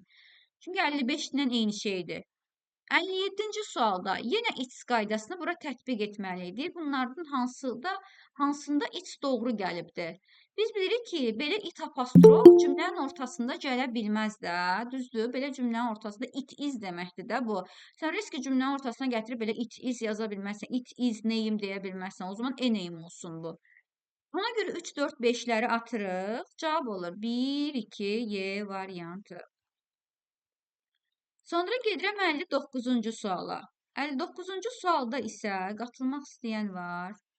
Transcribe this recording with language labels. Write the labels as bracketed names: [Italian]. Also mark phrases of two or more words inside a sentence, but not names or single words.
[Azerbaijani] Çünki 55 ilə eyni şeydir. 57-ci sualda yenə its qaydasını bura tətbiq etməliydik. Bunlardan hansında its doğru gəlibdir? Biz bilirik ki, belə it apostrof cümlənin ortasında gələ bilməz də. Düzdür? Belə cümlənin ortasında [English] it is [Azerbaijani] deməkdir də bu. Sən riski cümlənin ortasına gətirib belə [English] it is [Azerbaijani] yaza bilməzsən. [English] It is name [Azerbaijani] deyə bilməzsən. O zaman [English] a name [Azerbaijani] olsun bu. Ona görə 3, 4, 5-ləri atırıq. Cavab olur 1, 2, Y variantı. Sonra gedirəm 59-cu suala. 59-cu sualda isə qatılmaq istəyən var.